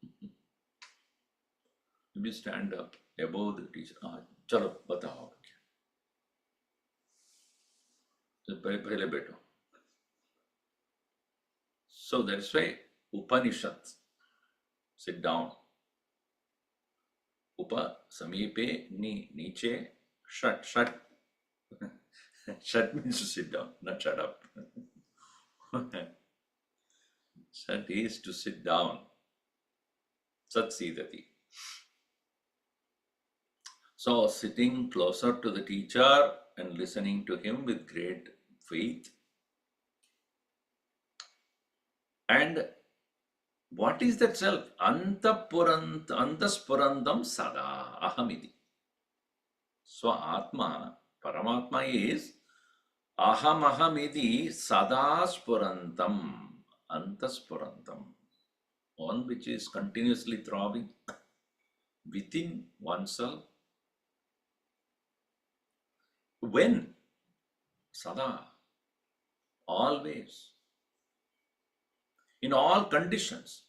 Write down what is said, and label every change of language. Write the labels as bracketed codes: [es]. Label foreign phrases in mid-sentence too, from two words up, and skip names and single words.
[en] You stand up above the teacher. [hi] Chalo, batao. Pehle beto. [en] So that's why Upanishads, sit down. [sa] Upa, samipe, ni, niche, shut. [en] Shut means to sit down, not shut up. Shut is to sit down. [sa] Sat sidati. [en] So sitting closer to the teacher and listening to him with great faith. And what is that self? [sa] Antaspurandam sada ahamiti. [en] So Atma, Paramatma is [sa] ahamaham sada spurantam, antaspurantam. [en] One which is continuously throbbing within oneself. When? Sada. Always. In all conditions.